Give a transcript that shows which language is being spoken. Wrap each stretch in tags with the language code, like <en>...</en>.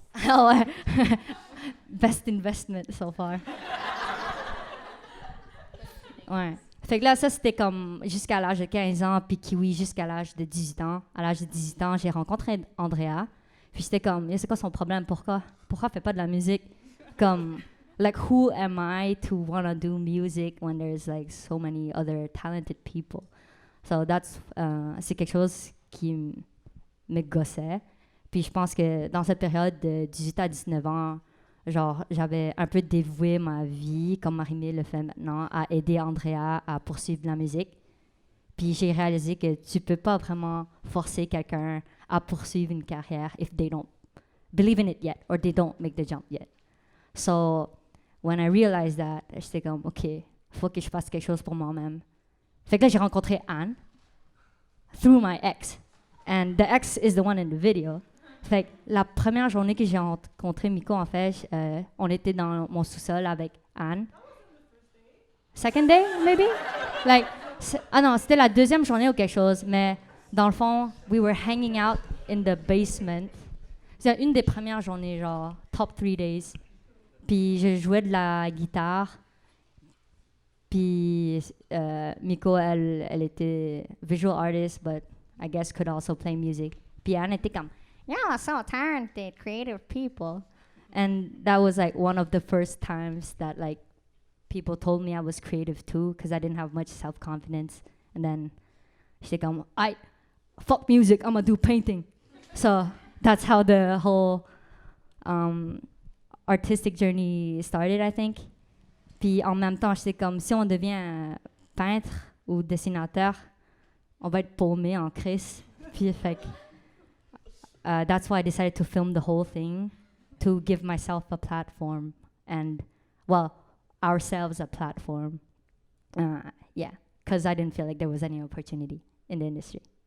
<en>Ah ouais. Best investment so far.</en> <fr>Ouais. Fait que là, ça, c'était comme jusqu'à l'âge de 15 ans, puis Kiwi jusqu'à l'âge de 18 ans. À l'âge de 18 ans, j'ai rencontré Andrea. Puis c'était comme, c'est quoi son problème? Pourquoi elle fait pas de la musique?</fr> <en>Comme, like, who am I to want to do music when there's, like, so many other talented people?</en> <fr>So c'est quelque chose qui me gossait. Puis je pense que dans cette période de 18 à 19 ans, genre, j'avais un peu dévoué ma vie, comme Marie-Mé le fait maintenant, à aider Andrea à poursuivre la musique. Puis j'ai réalisé que tu peux pas vraiment forcer quelqu'un à poursuivre une carrière</fr> <en>if they don't believe in it yet or they don't make the jump yet. So, when I realized that,</en> <fr>j'étais comme, OK, faut que je fasse quelque chose pour moi-même. Fait que là, j'ai rencontré Anne</fr> <en>through my ex. And the ex is the one in the video.</en> <fr>Fait que la première journée que j'ai rencontré Miko, en fait, on était dans mon sous-sol avec Anne.</fr> <en>Second day, maybe?</en> <fr>Like, non, c'était la deuxième journée ou quelque chose, mais dans le fond,</fr> <en>we were hanging out in the basement.</en> <fr>C'était une des premières journées, genre, top 3 days. Puis je jouais de la guitare. Puis Miko, elle était</fr> <en>visual artist, but I guess could also play music.</en> <fr>Puis Anne était comme,</fr> <en>yeah, so talented, creative people. And that was like one of the first times that like people told me I was creative too, because I didn't have much self-confidence. And then she's like, fuck music, I'm gonna do painting. So that's how the whole artistic journey started, I think.</en> <fr>Puis en même temps, j'étais comme, si on devient peintre ou dessinateur, on va être paumé en crise. Puis fait que</fr> <en>that's why I decided to film the whole thing, to give myself a platform and, well, ourselves a platform. Yeah, because I didn't feel like there was any opportunity in the industry.</en>